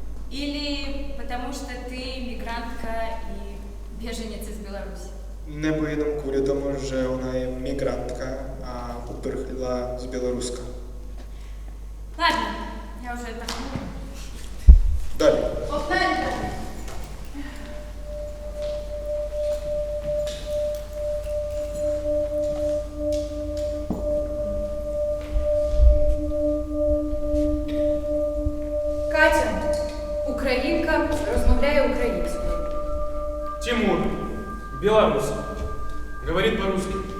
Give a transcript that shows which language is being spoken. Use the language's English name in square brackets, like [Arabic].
[Russian] Или потому что ты мигрантка и беженец из Беларуси. [Czech] nebo jenom kvůli tomu, že ona je migrantka a uprchla z Běloruska. [Russian] Ладно, я уже так. [Czech] Dali. [Russian] Погнали. Катя, [Ukrainian] українка розмовляє українською. [Russian] Тимур, белорус, говорит по-русски.